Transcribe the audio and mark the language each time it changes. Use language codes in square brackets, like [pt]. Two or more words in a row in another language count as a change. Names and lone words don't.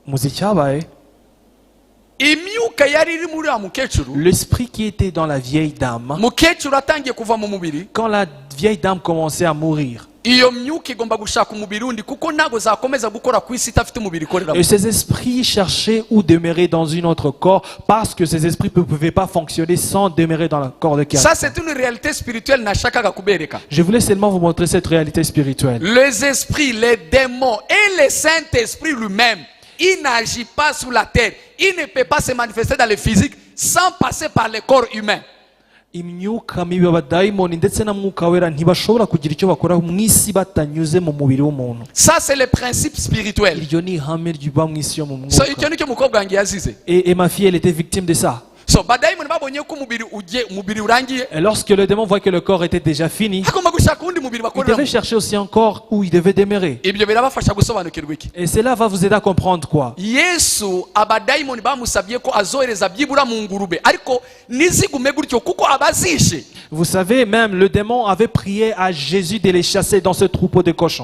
[fr] L'esprit qui était dans la vieille dame, quand la vieille dame commençait à mourir, et ces esprits cherchaient où demeurer dans un autre corps parce que ces esprits ne pouvaient pas fonctionner sans demeurer dans le corps de quelqu'un. Ça, c'est une réalité spirituelle. Je voulais seulement vous montrer cette réalité spirituelle. Les esprits, les démons et le Saint-Esprit lui-même, il n'agit pas sur la terre. Il ne peut pas se manifester dans le physique sans passer par le corps humain. [rw] Imyuka mibi abadayimoni ndetse na mwuka wera ntibashobora kugira icyo bakora mu isi batanyuze mu mubiri w'umuntu. [fr] Ça c'est le principe spirituel. [rw] Iryo ni ihame riba mu isi yo mu mwuka. So icyo nicyo mukobwa wanjye yazize. [fr] Et ma fille elle était victime de ça. Et lorsque le démon voit que le corps était déjà fini, il devait chercher aussi un corps où il devait demeurer. Et cela va vous aider à comprendre quoi? Vous savez, même le démon avait prié à Jésus de les chasser dans ce troupeau de cochons.